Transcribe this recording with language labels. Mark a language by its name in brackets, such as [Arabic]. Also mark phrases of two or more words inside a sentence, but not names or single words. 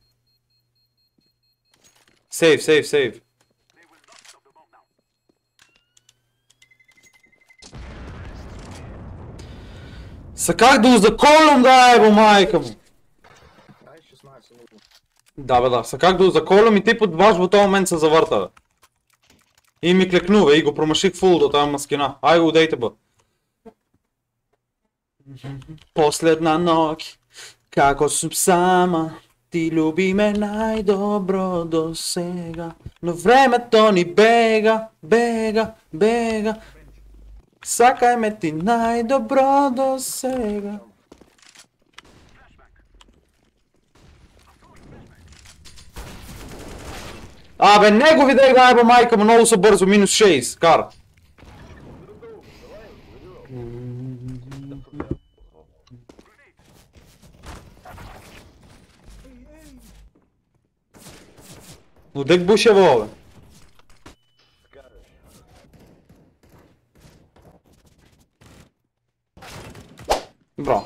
[Macedonian] Сейв. Саках да узаколам, да ево майка му. Ай, 16 минути. Да, саках да узаколам и типот баш во тој момент се заврта бе. И ми клекнува и го промаших фул до таа маскина. Ај го удејте бе. Последна ноќ, како сум сама, ти люби ме најдобро до сега, но времето ни бега. Сакај ме ти најдобро до сега. Абе, [Bulgarian] не го видех [Macedonian] да еба майка му, много са бързо, минус 6, кар. Удек бушево, бе. Бро.